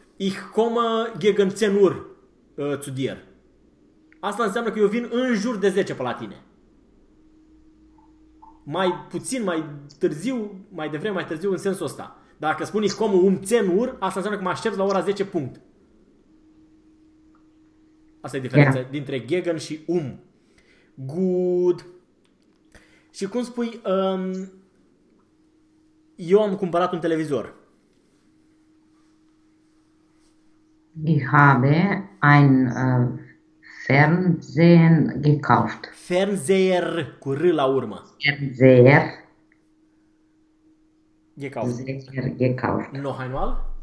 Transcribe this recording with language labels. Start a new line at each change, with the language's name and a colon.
German: Ich komme gegen 10 Uhr zu dir.
Romanian: Asta înseamnă că eu vin în jur de 10 pe la tine. Mai puțin, mai târziu, mai devreme, mai târziu, în sensul ăsta. Dacă spun
German: ich komme 10 Uhr,
Romanian: asta înseamnă că mă aștept la ora 10, punct. Asta e diferența
German: Ja.
Romanian: dintre gegen și Good. Și cum spui, eu am cumpărat un televizor.
German: Ich habe ein Fernsehen gekauft.
Romanian: Fernseher cu R la urmă.
German: Fernseher Gekauft. gekauft. Noch einmal.